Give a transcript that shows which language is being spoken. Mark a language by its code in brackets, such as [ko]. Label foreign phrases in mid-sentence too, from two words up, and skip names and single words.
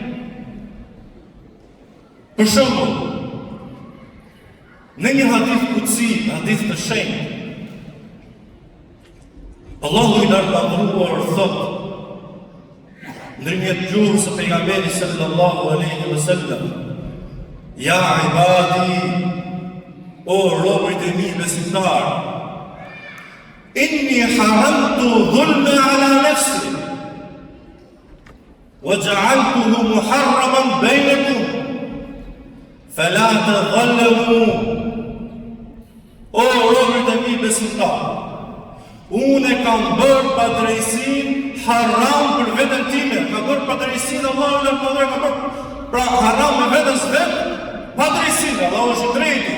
[sq] Për shembull, në një [ar] حديث قدسي, [sq] hadith të shenjtë, Allahu i lartëmadhëruar thot ndërmjet gjuhës së pejgamberit [ar] صلى الله عليه وسلم: يا عبادي, [sq] o robërit e mi besimtar, [ar] إني حرمت الظلم على نفسي وجعلته محرما بينكم فلا تظالموا. [sq] O robërit e mi besimtar, unë kam bërë padrejsin haram për vetën time. Ka bërë padrejsin Allahu në mëdhër, ka bërë pra haram me vetës vetë, padrejsin, Allahu është i drejti.